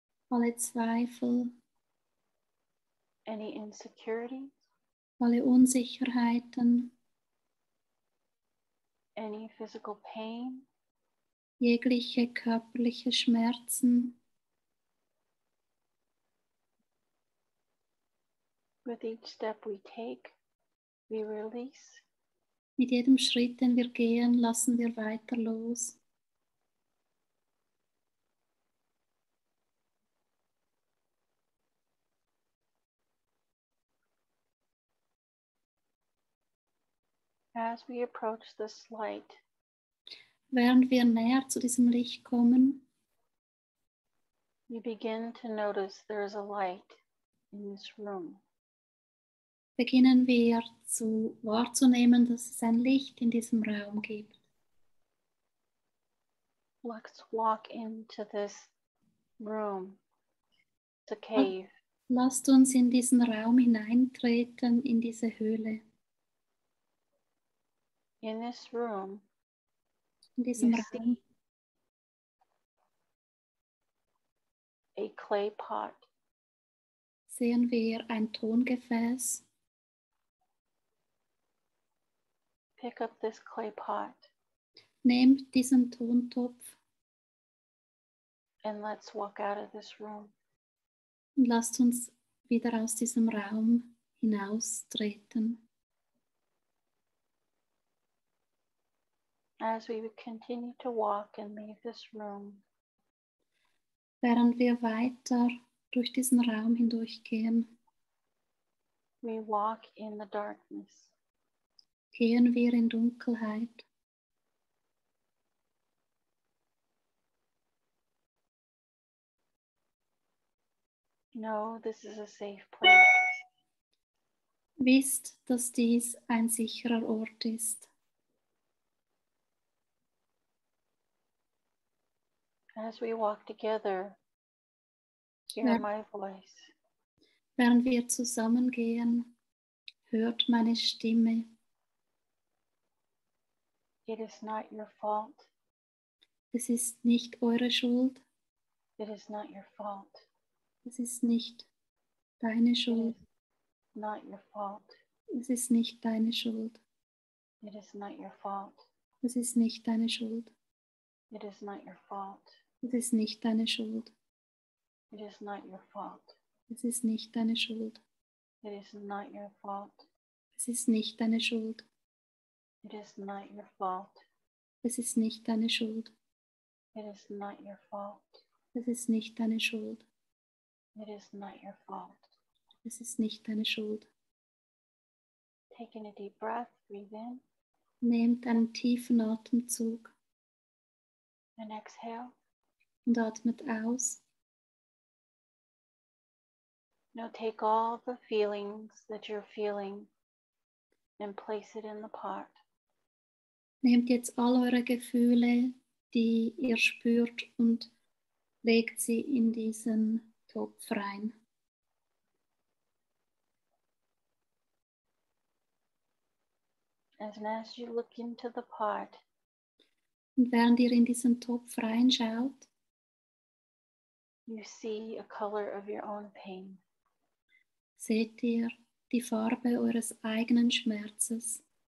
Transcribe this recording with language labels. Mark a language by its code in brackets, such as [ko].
[de] alle Zweifel, [en] any insecurities, [de] alle Unsicherheiten, [en] any physical pain, [de] jegliche körperliche Schmerzen. [en] With each step we take, we release. [de] Mit jedem Schritt, den wir gehen, lassen wir weiter los. [en] As we approach this light, [de] Während wir näher zu diesem Licht kommen, [en] you begin to notice there is a light in this room. [de] beginnen wir wahrzunehmen, dass es ein Licht in diesem Raum gibt. [en] Let's walk into this room, the cave. [de] Lasst uns in diesen Raum hineintreten, in diese Höhle. [en] In this room, [de] In diesem [en] you [de] Raum [en] see a clay pot. [de] sehen wir ein Tongefäß. [en] Pick up this clay pot [de] Nehmt diesen Tontopf [en] and let's walk out of this room. [de] und lasst uns wieder aus diesem Raum hinaustreten. [en] As we would continue to walk and leave this room, [de] Während wir weiter durch diesen Raum hindurchgehen, [en] we walk in the darkness. [de] gehen wir in Dunkelheit. [en] Know this is a safe place. [de] Wisst, dass dies ein sicherer Ort ist. [en] As we walk together, hear my voice. [de] Während wir zusammengehen, hört meine Stimme. [en] It is not your fault. [de] Es ist nicht eure Schuld. [en] It is not your fault. [de] Es ist nicht deine [en] It [de] Schuld. [en] is not your fault. [de] Es ist nicht deine Schuld. [en] It is not your fault. [de] Es ist nicht deine Schuld. [en] It is not your fault. [de] Es ist nicht deine Schuld. [en] It is not your fault. [de] Es ist nicht deine Schuld. [en] It is not your fault. [de] Es ist nicht deine Schuld. [en] It is not your fault. [de] Es ist nicht deine Schuld. [en] It is not your fault. [de] Es ist nicht deine Schuld. [en] It is not your fault. [de] Es ist nicht deine Schuld. [en] Taking a deep breath, breathe in [de] Nehmt einen tiefen Atemzug [en] and exhale. [de] und atmet aus. [en] Now take all the feelings that you're feeling and place it in the pot. [de] Nehmt jetzt all eure Gefühle, die ihr spürt, und legt sie in diesen Topf rein. [en] And as you look into the pot, [de] Und während ihr in diesen Topf reinschaut, [en] you see a color of your own pain. [de] seht ihr die Farbe eures eigenen Schmerzes.